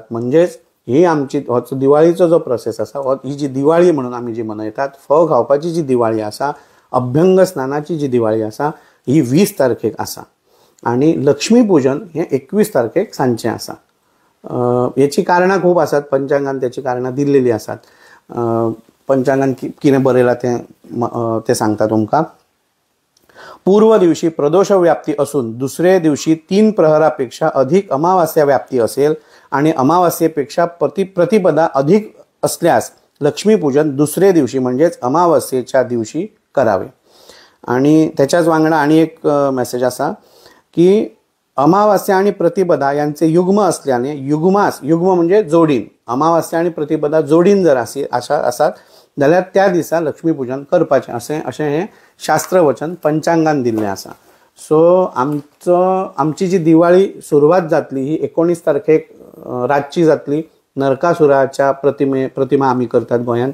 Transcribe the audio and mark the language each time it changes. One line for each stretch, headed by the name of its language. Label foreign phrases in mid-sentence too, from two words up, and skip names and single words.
Konkani: म्हणजेच ही आमची हो दिवाळीचो जो प्रोसेस आसा, ही जी दिवाळी म्हणून आमी जी मनयतात, फोव खावपाची जी दिवाळी आसा, अभ्यंग स्नानाची जी दिवाळी आसा ही 20 तारखेक आसा आनी लक्ष्मीपूजन हें 21 तारखेक सांजचें आसा. हेची कारणां खूब आसात. पंचांगान त्याची कारणां दिल्लेली आसात. पंचांगान कितें बरयलां तें सांगता तुमकां.
Marathi: पूर्व दिवशी प्रदोष व्याप्ती असून दुसरे दिवशी 3 प्रहरापेक्षा अधिक अमावास्या व्याप्ती असेल आणि अमावास्येपेक्षा प्रतिपदा अधिक असल्यास लक्ष्मीपूजन दुसरे दिवशी म्हणजेच अमावास्येच्या दिवशी करावे.
Konkani: आणि त्याच्याच वांगडा आणि एक मेसेज आसा की अमावास्या आणि प्रतिपदा यांचे युग्म असल्याने युग्म म्हणजे जोडीन, अमावास्या आणि प्रतिपदा जोडीन जर आसात जाल्यार त्या दिसा लक्ष्मीपूजन करपाचें अशें हें शास्त्रवचन पंचांगान दिल्लें आसा. सो आमची जी दिवाळी सुरवात जातली ही 19 तारखेक रातची जातली. नरकासुराच्या प्रतिमा आमी करतात गोंयांत.